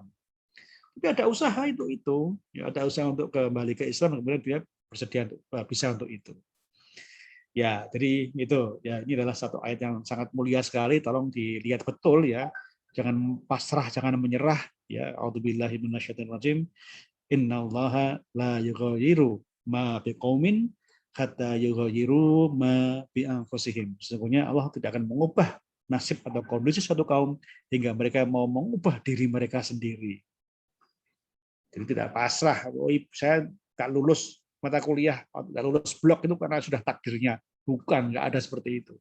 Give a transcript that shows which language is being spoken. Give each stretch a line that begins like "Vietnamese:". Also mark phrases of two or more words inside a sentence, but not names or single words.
Indonesian: Tapi ada usaha itu ya, ada usaha untuk kembali ke Islam, kemudian dia bersedia bisa untuk itu. Ya, jadi itu ya, ini adalah satu ayat yang sangat mulia sekali, tolong dilihat betul ya. Jangan pasrah, jangan menyerah ya.
Arabic: أعوذ بالله من الشيطان الرجيم. إن الله لا يغير ما بقوم حتى يغيروا ما بأنفسهم.
Indonesian: Sesungguhnya Allah tidak akan mengubah nasib atau kondisi suatu kaum hingga mereka mau mengubah diri mereka sendiri. Jadi tidak pasrah, oh saya nggak lulus mata kuliah, nggak lulus blok itu karena sudah takdirnya. Bukan, nggak ada seperti itu.